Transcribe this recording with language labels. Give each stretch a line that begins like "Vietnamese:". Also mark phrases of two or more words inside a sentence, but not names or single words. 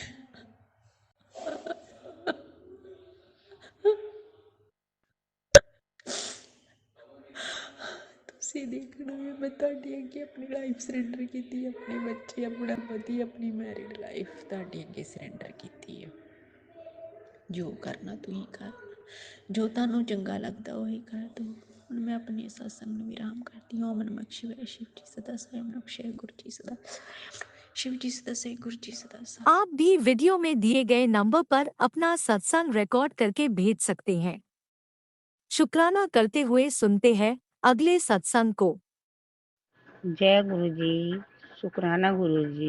Punjabi: ਤੁਸੀਂ ਦੇਖਣਾ ਹੈ ਮੈਂ ਤੁਹਾਡੇ ਅੱਗੇ ਆਪਣੀ
English: life surrender
Punjabi: ਕੀਤੀ, ਆਪਣੇ ਬੱਚੇ, ਆਪਣਾ ਪਤੀ, ਆਪਣੀ
English: married life
Punjabi: ਤੁਹਾਡੇ ਅੱਗੇ ਸਰੈਂਡਰ ਕੀਤੀ ਹੈ। ਜੋ ਕਰਨਾ ਤੁਸੀਂ ਕਰਨਾ, ਜੋ ਤੁਹਾਨੂੰ ਚੰਗਾ ਲੱਗਦਾ ਉਹੀ ਕਰ ਦਿਓ। ਹੁਣ ਮੈਂ ਆਪਣੇ ਸਤਸੰਗ ਨੂੰ ਵਿਰਾਮ ਕਰਦੀ ਹਾਂ।
Sanskrit: ओम् नमः शिवाय।
Hindi: शिव जी सदा स्वयं नमः, गुरु जी सदा, शिव जी सदा से, गुरु जी सदा सा। आप भी वीडियो में दिए गए नंबर पर अपना सत्संग रिकॉर्ड करके भेज सकते हैं। शुक्राना करते हुए सुनते हैं अगले सत्संग को। जय गुरु जी, शुक्राना गुरु जी।